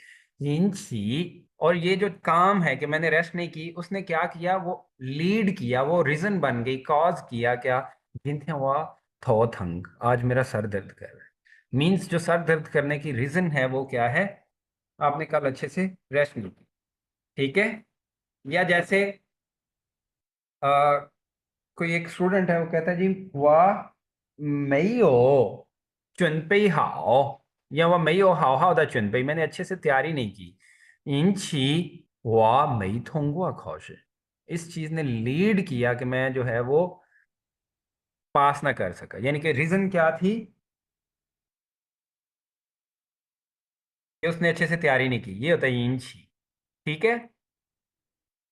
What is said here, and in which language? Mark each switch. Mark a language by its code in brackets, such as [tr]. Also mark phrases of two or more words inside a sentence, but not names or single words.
[hi] इंची, और ये जो काम है कि मैंने रेस्ट नहीं की, उसने क्या किया, वो लीड किया, वो रीजन बन गई, कॉज किया क्या, जिनसे हुआ थो थंग, आज मेरा सर दर्द कर रहा है। मीन्स जो सर दर्द करने की रीजन है वो क्या है, आपने कल अच्छे से रेस्ट नहीं की। ठीक है। या जैसे आ, कोई एक स्टूडेंट है, वो कहता है जी वाह, [zh] 没有准备好, [hi] या वह [zh] 没有好好的准备, [hi] मैंने अच्छे से तैयारी नहीं की। [zh] 引起我没通过考试, [hi] इस चीज ने लीड किया कि मैं जो है वो पास ना कर सका, यानी कि रीजन क्या थी, कि उसने अच्छे से तैयारी नहीं की, ये होता है इंची। ठीक है।